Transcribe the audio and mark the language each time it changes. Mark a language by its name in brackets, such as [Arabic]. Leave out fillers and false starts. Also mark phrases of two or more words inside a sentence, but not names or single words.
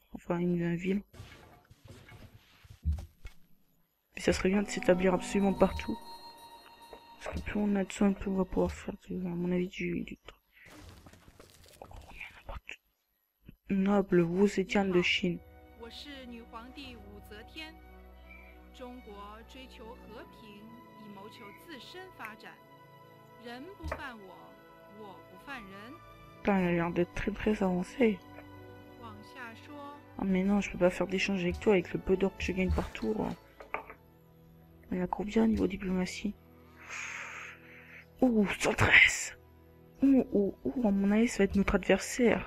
[French] Enfin, une ville. Mais ça serait bien de s'établir absolument partout. Parce que plus on a de soins, plus on va pouvoir faire, à mon avis, du truc. Noble Wu Zetian de Chine. [Chinese] 我是女皇帝武则天。中国追求和平，以谋求自身发展。人不犯我，我不犯人。 [French] Putain, elle a l'air d'être très très avancée. [Chinese] 往下说， [French] Ah mais non, je peux pas faire d'échange avec toi avec le peu d'or que je gagne par tour. Elle a combien niveau diplomatie? Ouh, 113. Ouh, à mon avis, ça va être notre adversaire.